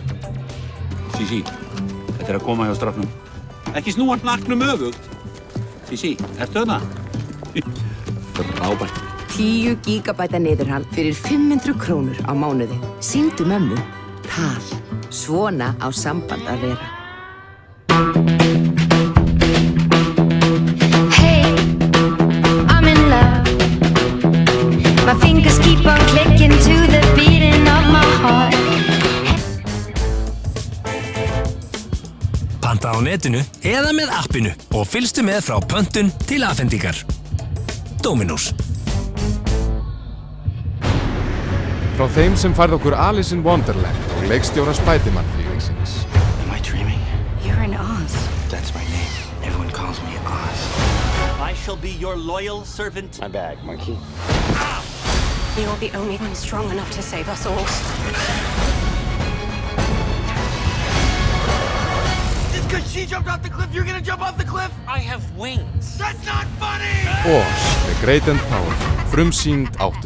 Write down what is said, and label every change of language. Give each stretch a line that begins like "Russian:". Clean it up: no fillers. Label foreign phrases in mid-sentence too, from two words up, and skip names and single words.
Icelandic: Sísí, þetta er að koma hjá stráknum. Ekki snúa hnakknum öfugt. Sísí, ertu þarna? Frábært. 10 gigabæta niðurhald fyrir 500 krónur á mánuði. Sýndu mömmu. Tal. Svona á samband að vera.
English: Hey, I'm in love. My fingers keep on clicking to the beating of my heart.
Icelandic: Panta á netinu eða með appinu og fylgstu með frá pöntun til afhendingar. Dominos. Frá þeim sem færð okkur Alice in Wonderland og leikstjóra Spiderman-fílingsins.
English: Am I dreaming? You're in Oz. That's my name. Everyone calls me Oz. I shall be your loyal servant. My bag, monkey. Ah! You're the only one strong enough to save us all. Just because she jumped off the cliff, you're gonna jump off the cliff? I have wings. That's not funny!
Icelandic: Oz, The Great and Powerful, frumsýnd 8.